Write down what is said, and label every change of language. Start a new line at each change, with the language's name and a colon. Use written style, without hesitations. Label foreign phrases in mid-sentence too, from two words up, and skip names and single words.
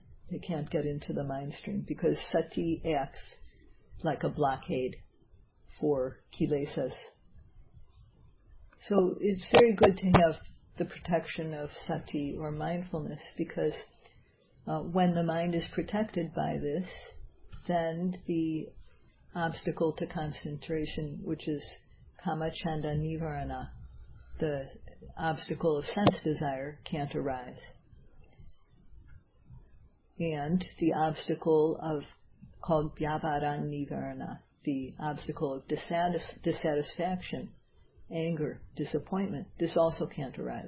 English: They can't get into the mind stream, because sati acts like a blockade for kilesas. So it's very good to have the protection of sati or mindfulness, because when the mind is protected by this, then the obstacle to concentration, which is
Pali: kama chanda nivarana,
English: the obstacle of sense desire, can't arise. And the obstacle called
Pali: vyavara nivarana,
English: the obstacle of dissatisfaction, anger, disappointment, this also can't arise.